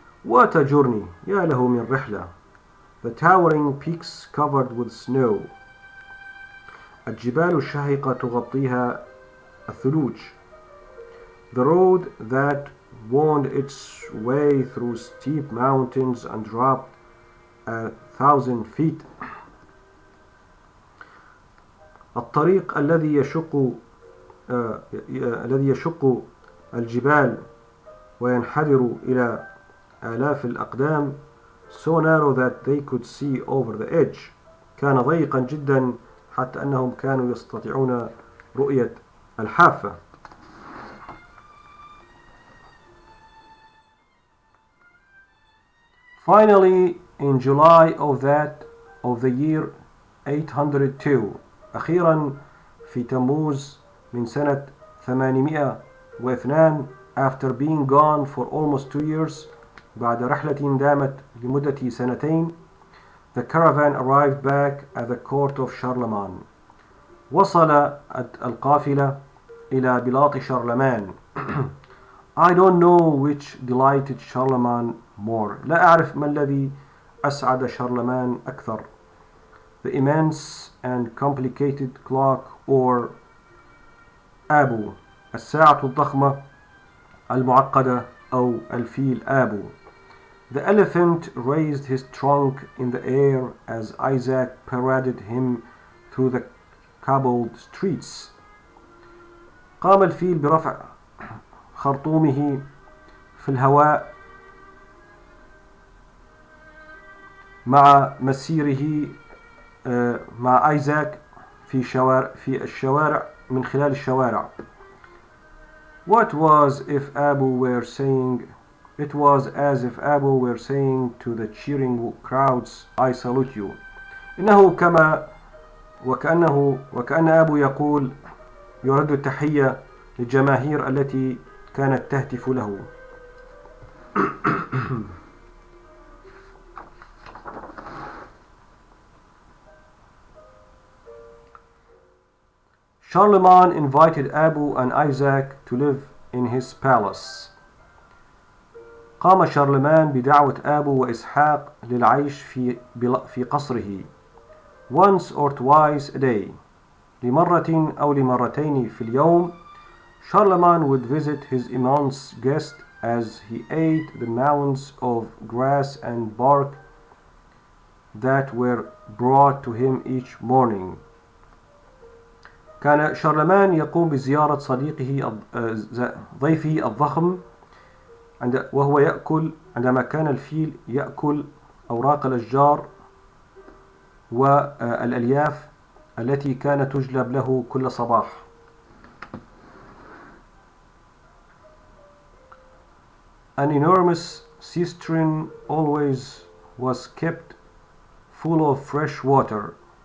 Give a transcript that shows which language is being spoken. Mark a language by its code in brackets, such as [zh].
[en] What a journey! [ar] يا له من رحلة. [en] The towering peaks covered with snow. [ar] الجبال الشاهقة تغطيها الثلوج. [en] The road that wound its way through steep mountains and dropped 1,000 feet. [ar] الطريق الذي يشق الجبال وينحدر إلى آلاف الأقدام. [en] So narrow that they could see over the edge. [ar] كان ضيقا جدا حتى أنهم كانوا يستطيعون رؤية الحافة. [en] Finally, in July of the year 802, [ar] أخيرا في تموز من سنة 802, [en] after being gone for almost 2 years, [ar] بعد رحلة دامت لمدة سنتين, [en] the caravan arrived back at the court of Charlemagne. [ar] وصل القافلة إلى بلاط شارلمان. [en] I don't know which delighted Charlemagne more. [ar] لا أعرف ما الذي أسعد شارلمان أكثر. [en] the immense and complicated clock, or [ar] آبو الساعة الضخمة المعقدة أو الفيل آبو. [en] The elephant raised his trunk in the air as Isaac paraded him through the cobbled streets. [ar] قام الفيل برفع خرطومه في الهواء مع مسيره مع آيزاك في الشوارع من خلال الشوارع. [en] What was if Abu were saying? It was as if Abu were saying to the cheering crowds, I salute you. [ar] إنه كما وكأن أبو يقول يرد التحية للجماهير التي كانت تهتف له. [en] Charlemagne invited Abu and Isaac to live in his palace. [ar] قام شارلمان بدعوة آبو وإسحاق للعيش في قصره [en] once or twice a day. [ar] لمرة أو لمرتين في اليوم. [en] Charlemagne would visit his immense guest as he ate the mounds of grass and bark that were brought to him each morning. [ar] كان شارلمان يقوم بزيارة صديقه ضيفه الضخم وهو يأكل عندما كان الفيل يأكل أوراق الأشجار والألياف التي كانت تجلب له كل صباح. [en] An enormous cistern always was kept full of fresh water.